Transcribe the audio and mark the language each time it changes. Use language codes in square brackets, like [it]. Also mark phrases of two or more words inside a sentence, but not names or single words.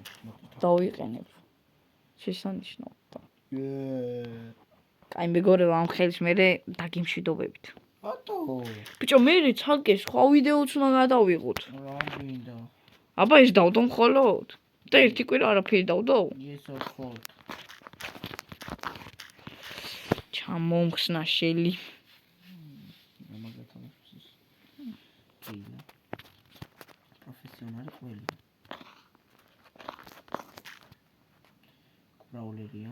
[ka] დავიყენებ. შესანიშნავდა. კაი მეგობრებო, ამ ხელს მე დაგიმშვიდობებით. რატო? ბიჭო, მე ცალკე სხვა ვიდეოც უნდა გადავიღოთ. რა გინდა? აბა ეს დავდო მხოლოდ? და ერთი კვირა არაფერი დავდო? [en] Yes, of course. [ka] ჩამომხსნა შელი. პროფესიონალი ყველი. ბრაულერია.